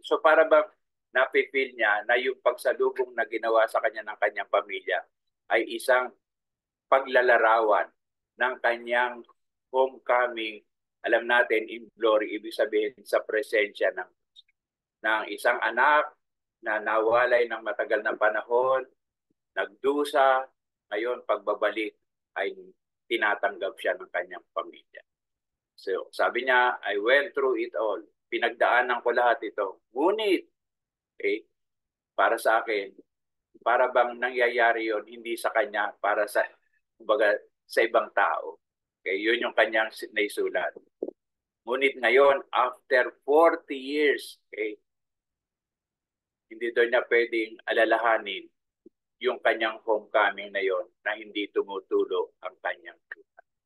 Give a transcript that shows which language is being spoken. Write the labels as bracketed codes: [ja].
[tl] So para bang napipil niya na yung pagsalubong na ginawa sa kanya ng kanyang pamilya ay isang paglalarawan ng kanyang homecoming. Alam natin, in glory, ibig sabihin sa presensya ng isang anak na nawalay ng matagal na panahon, nagdusa, ngayon pagbabalik ay tinatanggap siya ng kanyang pamilya. So sabi niya, [en] I went through it all. [tl] Pinagdaanan ko lahat ito. Ngunit, okay, para sa akin, para bang nangyayari yon hindi sa kanya, para sa, kumbaga, sa ibang tao. Okay, yun yung kanyang naisulat. Ngunit ngayon, after 40 years, okay, hindi doon niya pwedeng alalahanin yung kanyang homecoming na yon na hindi tumutulo ang kanyang luha.